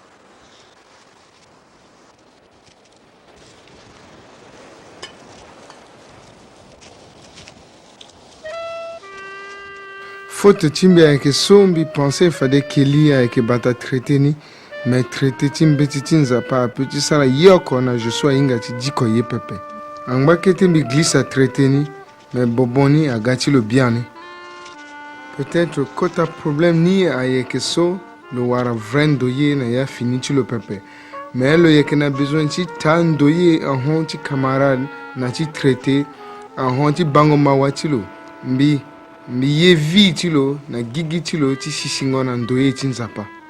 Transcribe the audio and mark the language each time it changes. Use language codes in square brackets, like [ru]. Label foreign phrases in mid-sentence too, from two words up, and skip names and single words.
[sg] Faute timbe ayeke so mbi pensé fade keli ayeke bata traité ni [fr] mais traité [sg] ti mbeti ti nzapa apeut ti sara ye oko na je so ahinga ti diko ye pepe. Angba kete mbi glisse a traité ni mais bobon ni aga ti lo bien ni. Peut-être kota problème ni ayeke so lo wara vrai ndo ye na ya fini ti lo pepe mais lo yeke na besoin ti ta ndo ye ahon ti camarade na ti traité ahon ti bango mawa ti lo mbi ye vi ti lo na gigi ti lo ti sisingo na ndo ye ti nzapa.